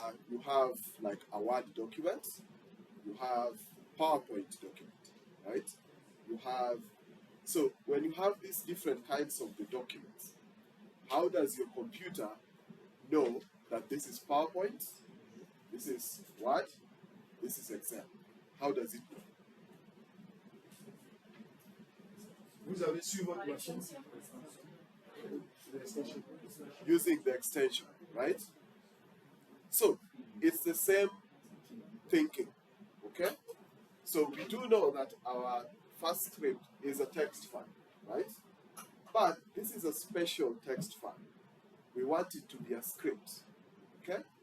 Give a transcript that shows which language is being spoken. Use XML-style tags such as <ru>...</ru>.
<en>You have like a Word document, you have PowerPoint document, right? You have, so when you have these different kinds of the documents, how does your computer know that this is PowerPoint, this is Word, this is Excel? How does it know?</en> <fr>Vous avez sur votre machine l'extension.</fr> <en>Using the extension, right? So it's the same thinking, okay? So we do know that our first script is a text file, right? But this is a special text file. We want it to be a script, okay?</en>